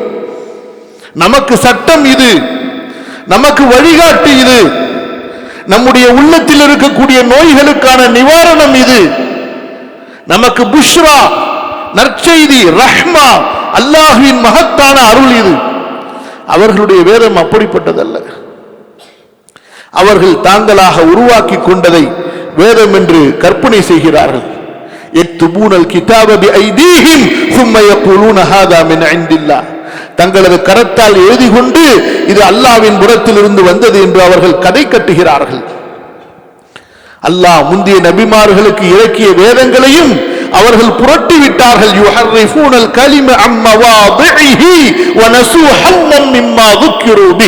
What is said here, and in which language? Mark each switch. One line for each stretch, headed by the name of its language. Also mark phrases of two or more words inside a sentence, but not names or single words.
Tamil: நமக்கு சட்டம் இது, நமக்கு வழிகாட்டு இது, நம்முடைய உள்ளத்தில் இருக்கக்கூடிய நோய்களுக்கான நிவாரணம் இது, நமக்கு புஷ்ரா, நற்செய்தி, ரஹ்மா, அல்லாஹ்வின் மகத்தான அருள் இது. அவர்களுடைய வேதம் அப்படிப்பட்டதல்ல. அவர்கள் தாங்களாக உருவாக்கி கொண்டதை வேதம் என்று கற்பனை செய்கிறார்கள்.
Arabic: يكتبون الكتاب بأيديهم ثم يقولون هذا من عند الله.
Tamil: தங்களது கரத்தால் எழுதி கொண்டு இது அல்லாஹ்வின் புறத்திலிருந்து வந்தது என்று அவர்கள் கதை கட்டுகிறார்கள். அல்லாஹ் முந்திய நபிமார்களுக்கு இறக்கிய வேதங்களையும் அவர்கள் புரட்டி விட்டார்கள்.
Arabic: يحرفون الكلم عن مواضعه و نسوا حظا مما ذكروا به.